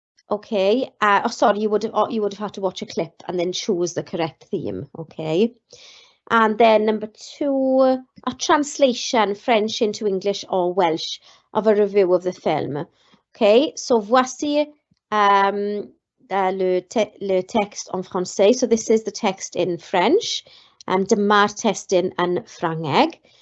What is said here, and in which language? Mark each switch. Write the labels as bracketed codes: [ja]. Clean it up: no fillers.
[en] Okay, sorry, you would have had to watch a clip and then choose the correct theme, okay. And then number 2, a translation French into English or Welsh of a review of the film. [fr] Okay, so voici le texte en français. [en] So this is the text in French. [cy] Dyma'r testyn yn Ffrangeg.